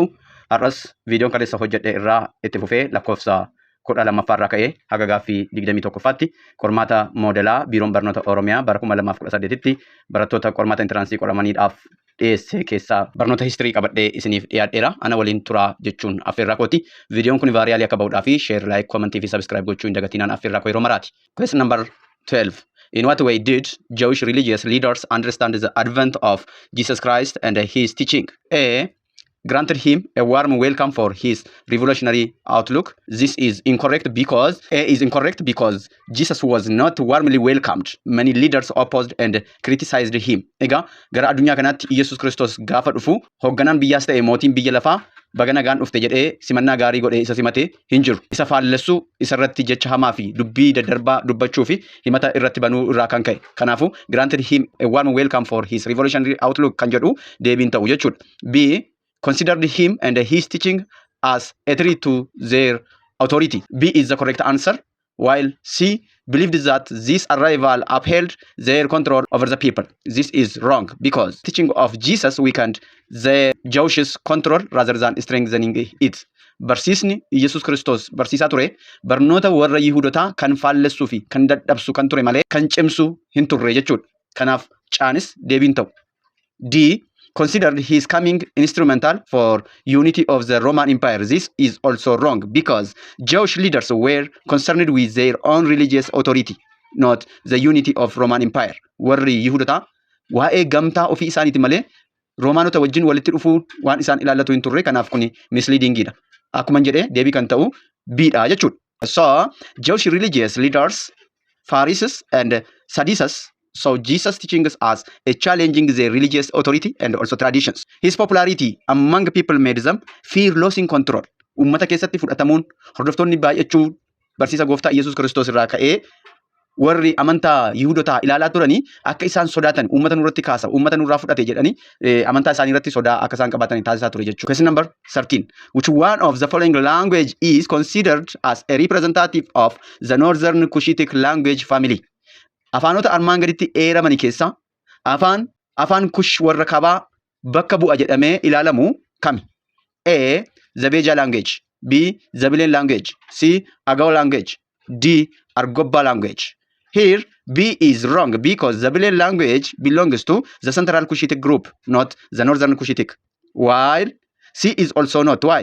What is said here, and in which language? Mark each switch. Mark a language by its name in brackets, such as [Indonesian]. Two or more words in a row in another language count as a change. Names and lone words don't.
[Oromo] Har'as viidiyoon kaleessa hojjedhe irraa itti fufee lakkoofsa 12 irraa ka'ee haga gaaffii 21ffaatti qormaata moodelaa biiroon barnoota Oromiyaa bara 2018tti barattoota qormaata intiraansii qoramaniidhaaf dhiyeesse keessaa barnoota histirii qabadhee isiniif dhiyaadheera. Ana waliin turaa jechuun affeerraa kooti. Viidiyoon kun vaariyaalii akka ba'uudhaa fi sheer, laayik, komentii fi sabskiraayib gochuu hin dagatinaan affeerraa koo yeroo maraati. [English] Question number 12. In what way did Jewish religious leaders understand the advent of Jesus Christ and his teaching? A. Granted him a warm welcome for his revolutionary outlook. This is incorrect because A is incorrect because Jesus was not warmly welcomed. Many leaders opposed and criticized him. [Oromo] Ega gara addunyaa kanatti Yesus Kristos gaafa dhufu hoogganaan biyyaas ta'e mootiin biyya lafaa baga nagaan dhufte jedhee simannaa gaarii godhee isa simate hin jiru. Isa faallessu isarratti jecha hamaa fi dubbii daddarbaa dubbachuu fi himata irratti banuu irraa kan ka'e. Kanaafu [English] granted him a warm welcome for his revolutionary outlook [Oromo] kan jedhu deebiin ta'u jechuudha. [English] B. Considered him and his teaching as a threat to their authority. B is the correct answer, while C believed that this arrival upheld their control over the people. This is wrong because teaching of Jesus weakened the Jewish control rather than strengthening it. [Oromo] Barsiisni Yesus Kristos barsiisaa ture barnoota warra Yihuudotaa kan faallessuu fi kan dadhabsu kan ture malee kan cimsu hin turre jechuudha. Kanaaf caanis deebiin ta'u. [English] D. Considered his coming instrumental for unity of the Roman Empire. This is also wrong because Jewish leaders were concerned with their own religious authority, not the unity of Roman Empire. [Oromo] Warri Yihuudota waa'ee gamtaa ofii isaaniiti malee Romaanota wajjin walitti dhufuu waan isaan ilaallatu hin turre. Kanaaf kuni misleadingidha. Akkuma jedhee deebii kan ta'u B'dha jechuudha. [English] So Jewish religious leaders, Pharisees and Sadducees, so Jesus teaching us as a challenging their religious authority and also traditions. His popularity among people made them fear losing control. [Oromo] Ummata keessatti fudhatamuun hordoftoonni baay'achuu barsiisa gooftaa Yesus Kristos irraa ka'ee warri amantaa Yihuudotaa ilaalaa turanii akka isaan sodaatan ummata nurratti kaasa, ummata nurraa fudhate jedhanii amantaa isaanii irratti sodaa akka isaan qabaatan taasisaa ture jechuudha. [English] Question number 13. Which one of the following language is considered as a representative of the northern Cushitic language family? [Oromo] Afaanota armaan gaditti eeramanii keessa afaan Kush warra kabaa bakka bu'a jedhamee ilaalamu kami? [English] A. Zabeja language. B. Zabileen language. C. Agaw language. D. Argobba language. Here B is wrong because Zabileen language belongs to the central Cushitic group, not the northern Cushitic. While C is also not. Why?